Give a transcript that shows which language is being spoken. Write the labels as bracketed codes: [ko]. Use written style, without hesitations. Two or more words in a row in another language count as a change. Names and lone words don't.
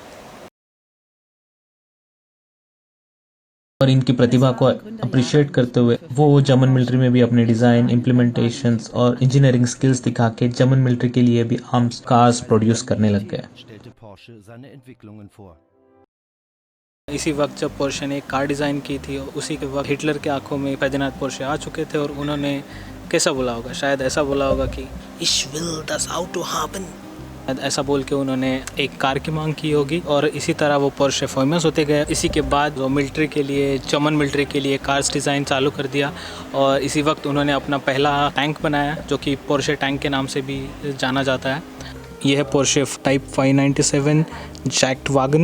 [hi] और इनकी प्रतिभा को अप्रिशिएट करते हुए वो [en] German military [hi] में भी अपने [en] design, implementations [hi] और [en] engineering skills [hi] दिखा के [en] German military [hi] के लिए भी [en] arms cars [hi] प्रोड्यूस करने लग गए। [de] Stellte Porsche seine Entwicklungen vor. [hi] इसी वक्त जब पोर्शे ने एक कार डिज़ाइन की थी, उसी के वक्त हिटलर के आंखों में फर्दिनांद पोर्शे आ चुके थे, और उन्होंने कैसा बोला होगा, शायद ऐसा बोला होगा कि [de] Ich will das Auto haben। [hi] ऐसा बोल के उन्होंने एक कार की मांग की होगी, और इसी तरह वो पोर्शे फेमस होते गए। इसी के बाद वो मिलिट्री के लिए, [en] German military [hi] के लिए [en] cars design [hi] चालू कर दिया, और इसी वक्त उन्होंने अपना पहला टैंक बनाया जो कि पोर्शे टैंक के नाम से भी जाना जाता है। ये है पोर्शे टाइप 597 जैक्ट वागन।